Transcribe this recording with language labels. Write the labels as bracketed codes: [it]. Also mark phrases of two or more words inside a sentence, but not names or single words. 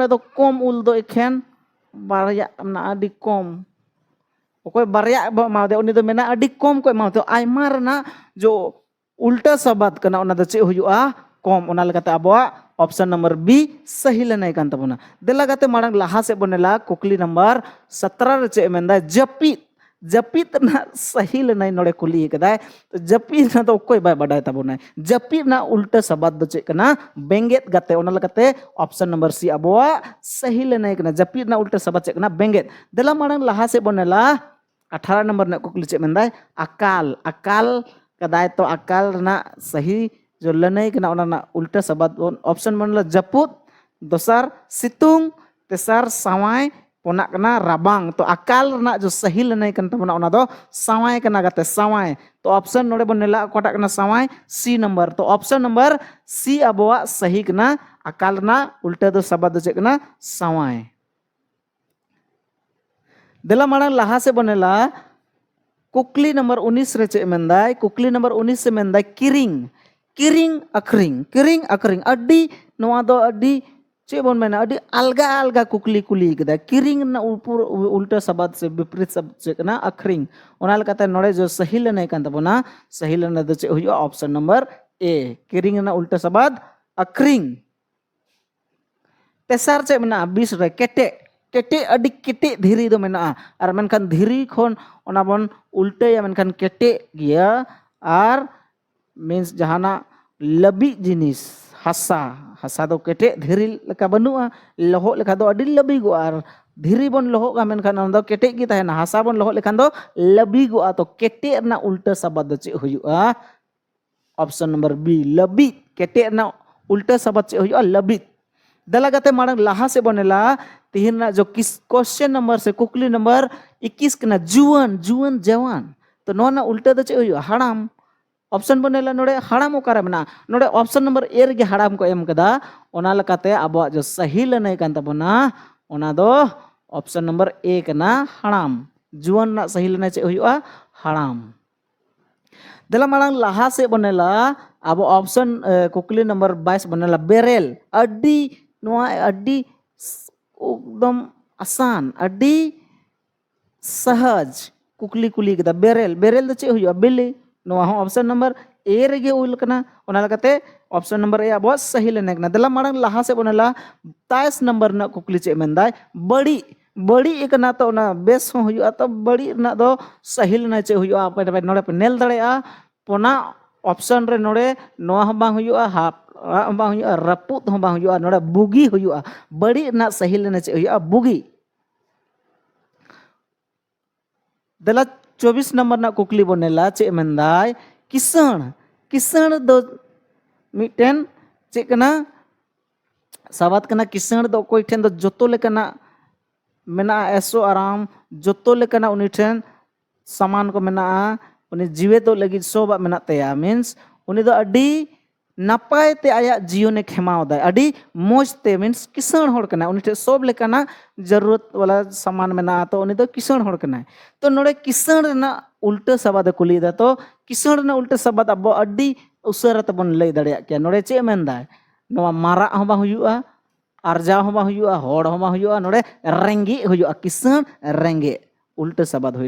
[sat] दो कम उल दो एखेन बारया ना अडी कम ओकोय बारया मादे उनी दो मेना अडी कम को मादे आयमा रना जो [hi] उल्टा शब्द [sat] कना ओना दो चे हुयुआ कम ओना लेकाते अबवा [en] option number B [hi] सही लेनाय [sat] कान तबना देला गाते मांग लहा से बनेला कुकली नंबर 17 रे चे मेंदा जपीत जपीत ना सही लेनाय नोड़े कुली कदाय तो जपीत ना तो कोई बाय बडाय तबना जपीत ना [hi] उल्टा शब्द [sat] दो चे कना बेंगेत गाते ओना लेकाते [en] option number C [sat] अबवा सही लेनाय कना जपीत ना [hi] उल्टा शब्द [sat] चे कना बेंगेत देला मांग लहा से बनेला 18 नंबर ना कुकली चे मेंदा अकाल अकाल कदाय तो अकाल ना सही जो लेनाय कना ओना ना [hi] उल्टा शब्द [sat] ऑप्शन बनेला जपुत दोसार सितुंग तेसार सवाय पोना कना राबांग तो अकाल रना जो सही लेनाय कन तबना ओना दो सवाय कना गाते सवाय तो ऑप्शन नोड़े बनेला कोटा कना सवाय सी नंबर तो [en] option number C [sat] अबवा सही कना अकाल रना [hi] उल्टा दो शब्द [sat] दो चे कना सवाय देला मांग लहा से बनेला कुकली नंबर 19 रे चे मेंदाय कुकली नंबर 19 से मेंदाय किरिंग किरिंग अखरिंग अड्डी नोआ दो अड्डी चे बन मेना अड्डी अलगा अलगा कुकली कुली कदा किरिंग ना ऊपर [hi] उल्टा शब्द [sat] से [hi] विपरीत शब्द [sat] चे कना अखरिंग ओना लेकाते नोड़े जो सही लेनाय कान तबना सही लेना दो चे हुयो [en] option number A [sat] किरिंग ना [hi] उल्टा शब्द [sat] अखरिंग तेसार चे मेना 20 रे केटे केटे अडी केटे धीरी दो मेना और मेनखान धीरी खन ओना बन उल्टा मेनखान केटे गिया और मीन्स जहाना लबी जिनिस हसा हसा दो केटे धीरी लेका बनुआ लहो लेका दो अडी लबी गो और धीरी बन लहो का मेनखान ओना दो केटे गी तहना हसा बन लहो लेखान दो लबी गो तो केटे ना [hi] उल्टा शब्द [sat] चे हुयुआ [en] option number B [sat] लबी केटे ना [hi] उल्टा शब्द [sat] चे हुयुआ लबी दला गाते मांग लहा से बनेला तिहिन ना जो [en] kis question number [sat] से कुकली नंबर 21 कना जुवन जुवन जवान तो नो ना उल्टा दो चे हुयुआ हड़ाम ऑप्शन बनेला नोड़े हड़ाम ओकारे मेना नोड़े [en] option number A [sat] रे हड़ाम को एम कदा ओना लेकाते अबवा जो सही लेनाय कान तबना ओना दो [en] option number A [sat] कना हड़ाम जुआन ना सही लेना चे हुआ हाड़ाम। दला मांग लहा से बनेला अब ऑप्शन कुकली नंबर 22 बनेला बेरेल अड्डी नोआ अड्डी [hi] एकदम आसान [sat] अड्डी सहज कुकली कुली के बेरेल बेरेल चे हुआ बिली नोआ हो [en] option number A [sat] रेगे उल कना ओना लगाते [en] option number A [sat] अब सही लेने कना दला मांग लहा से बनेला 23 नंबर ना कुकली चे मेंदाय बड़ी बड़ी एकना तो ना बेस हो हुआ तो बड़ी ना दो सही लेना चे हुआ पे नोड़े पे नेल दड़ेया पोना ऑप्शन रे नोड़े नोआ हो बांग हुआ हाफ बांग हुआ रपुत हो बांग हुआ नोड़े बुगी हुआ बड़ी ना सही लेना चे हुआ बुगी। दला 24 नंबर ना कुकली बनेला चे मेंदाय किसण किसण दो मिटेन चे कना सवात कना किसण दो कोई ठेन दो जोतो लेकना मेना ऐसो आराम जोतो लेकना उनी ठेन सामान को मेना उनी जीवे तो लगी सोबा मेना तया मीन्स उनी दो अडी नपाय ते आया जीवने खेमाव दाय अडी मोज ते मीन्स किसण होड़ कना उनी ठे सोब लेकना जरूरत वाला सामान मेना तो उनी दो किसण होड़ कना तो नोड़े किसण ना [hi] उल्टे सबाद [sat] कुली दा तो किसण ना [hi] उल्टे सबाद [sat] अब अडी उसरा तबन लई दड़िया के नोड़े चे मेंदा नोवा मारा हो बा हुआ आरजा हो बा हुआ होड़ हो बा हुआ नोड़े रेंगी हुआ किसण रेंगे [hi] उल्टे सबाद [sat] हुईना।